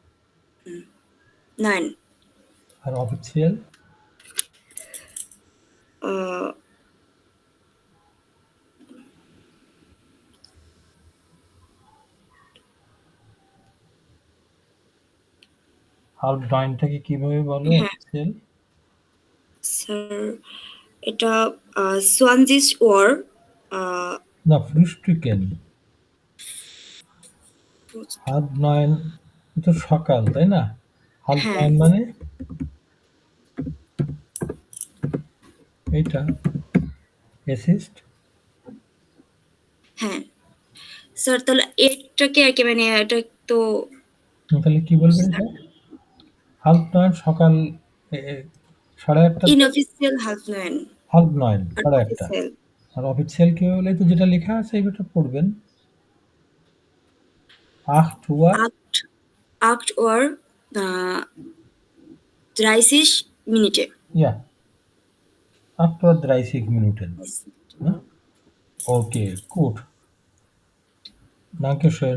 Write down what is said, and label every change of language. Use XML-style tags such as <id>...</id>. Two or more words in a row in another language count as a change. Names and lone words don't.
<de>9.</de> <bn>আর official halb 9 টাকে কিভাবে বলে official? স্যার এটা 20 Uhr না frühstücken halb 9 তো সকাল তাই না? halb 9 মানে এইটা</bn> <de>es ist</de> <bn>হ্যাঁ স্যার তাহলে এটাকে আর কি মানে এটা তো তাহলে কি বলবেন এটা? halb 9 সকাল 8:30 ইনঅফিশিয়াল halb 9. halb 9 8:30 আর অফিসিয়াল কি বলে তো যেটা লেখা আছে এইটা পড়বেন 8 Uhr</bn> <de>8 Uhr 30 Minuten. ja 8 Uhr 30 Minuten. Ne? Okay, gut. Dankeschön.</de>